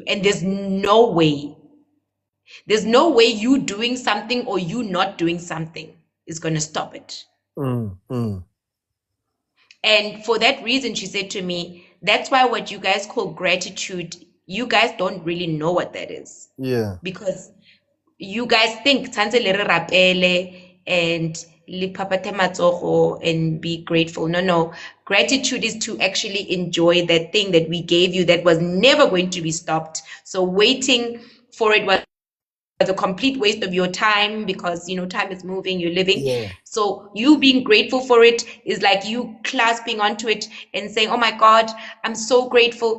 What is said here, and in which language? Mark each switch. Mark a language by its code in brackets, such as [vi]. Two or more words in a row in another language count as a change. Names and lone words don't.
[en] And there's no way you doing something or you not doing something is going to stop it. Mm, mm. And for that reason, she said to me, that's why what you guys call gratitude, you guys don't really know what that is. Yeah. Because you guys think [tn] tshwantse le re rapele [en] and [tn] le phaphathe matsogo [en] and be grateful. No. Gratitude is to actually enjoy that thing that we gave you that was never going to be stopped. So waiting for it was a complete waste of your time, because time is moving, you're living. Yeah. So you being grateful for it is like you clasping onto it and saying, oh my God, I'm so grateful.